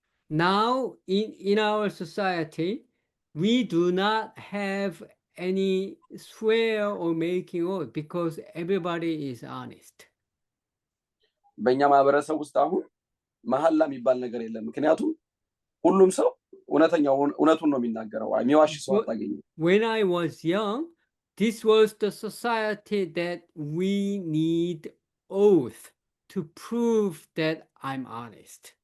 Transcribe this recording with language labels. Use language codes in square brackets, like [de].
[en] Now in our society we do not have any swear or making oath because everybody is honest. [am] በእኛ ማህበረሰብ ውስጥ አሁን መሐላ የሚባል ነገር የለም። ምክንያቱም ሁሉም ሰው እውነቱን ነው የሚናገረው፣ የሚዋሽ ሰው አታገኝም። [en] When I was young, this was the society that we need oath to prove that I'm honest.